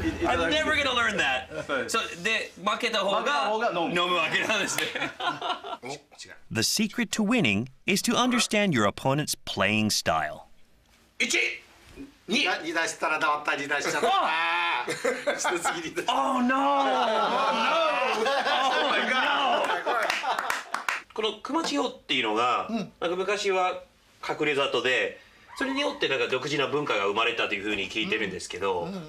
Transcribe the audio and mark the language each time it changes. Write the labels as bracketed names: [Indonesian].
[English] I'm never gonna learn that. [Japanese] So, 負けた方が飲むわけなんですね。 [English] The secret to winning is to understand your opponent's playing style. [Japanese] 2出したら黙った2出しちゃった [English] Oh no! Oh my god! [Japanese] この熊地方っていうのが、なんか昔は隠れ里で、それによってなんか独自な文化が生まれたというふうに聞いてるんですけど、